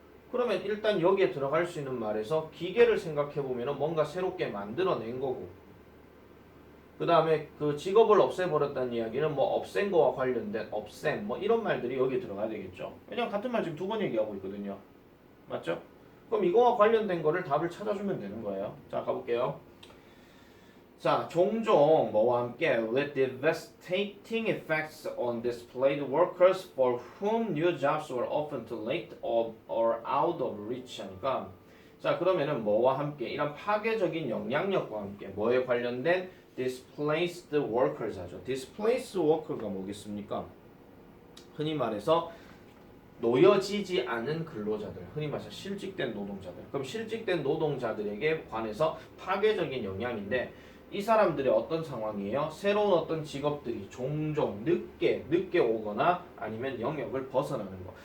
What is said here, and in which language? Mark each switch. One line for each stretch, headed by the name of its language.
Korean: 그러면 일단 여기에 들어갈 수 있는 말에서 기계를 생각해보면 뭔가 새롭게 만들어낸 거고, 그 다음에 그 직업을 없애버렸다는 이야기는 뭐 없앤 거와 관련된 없앤 뭐 이런 말들이 여기 들어가야 되겠죠. 왜냐면 같은 말 지금 두 번 얘기하고 있거든요. 맞죠? 그럼 이거와 관련된 거를 답을 찾아주면 되는 거예요. 자, 가볼게요. 자, 종종 뭐와 함께
English: with devastating effects on displaced workers for whom new jobs were often too late or out of reach
Korean: 하니까 자, 그러면은 뭐와 함께 이런 파괴적인 영향력과 함께 뭐에 관련된 displaced workers 하죠. displaced worker가 뭐겠습니까? 흔히 말해서 놓여지지 않은 근로자들, 흔히 말해서 실직된 노동자들. 그럼 실직된 노동자들에게 관해서 파괴적인 영향인데 이 사람들의 어떤 상황이에요? 새로운 어떤 직업들이 종종 늦게 오거나 아니면 영역을 벗어나는 거.